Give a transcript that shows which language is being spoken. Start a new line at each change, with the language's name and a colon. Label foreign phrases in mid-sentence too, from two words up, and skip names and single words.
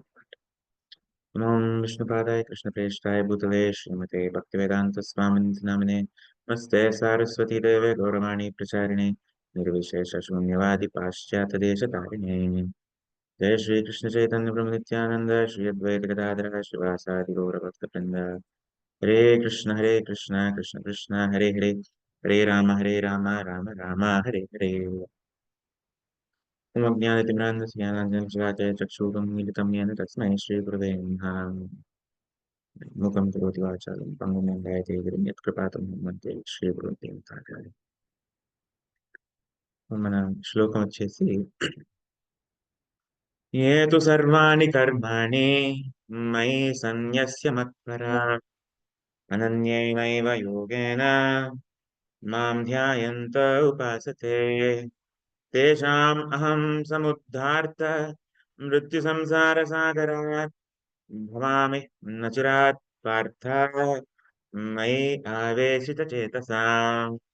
Sanskrit: ఓం విష్ణుపాదాయ కృష్ణప్రేష్ఠాయ భూతలే శ్రీమతే భక్తివేదాంత స్వామినితి నామినే నమస్తే సారస్వతీ దేవే గౌరవాణి ప్రచారిణే నిర్విశేష శూన్యవాది పాశ్చాత్య దేశ తారిణే. జయ శ్రీ కృష్ణ చైతన్య ప్రభు నిత్యానంద శ్రీ అద్వైత గదాధర శివాసాది గౌరభక్త బృంద. హరే కృష్ణ కృష్ణ కృష్ణ హరే హరే, హరే రామ రామ రామ హరే హరే. ज्ञानतिम्रान्धस्य ज्ञानाञ्जनशलाकया चक्षुरुन्मीलितं येन तस्मै श्रीगुरवे नमः। मुखं करोति वाचालं पङ्गुं लङ्घयते गिरिं यत्कृपातमहं वन्दे श्रीगुरुं.
Telugu: మన శ్లోకం వచ్చేసి
Sanskrit: ఏ తు సర్వాణి కర్మాణి మయి సన్యస్య మత్పరా అనన్యైనైవ యోగేన మాం ధ్యాయంత ఉపాసతే తేషాం అహం సముద్ధార్త మృత్యు సంసార సాగరాత్ భవామి నచిరాత్ పార్థ మయి ఆవేశిత చేతసాం.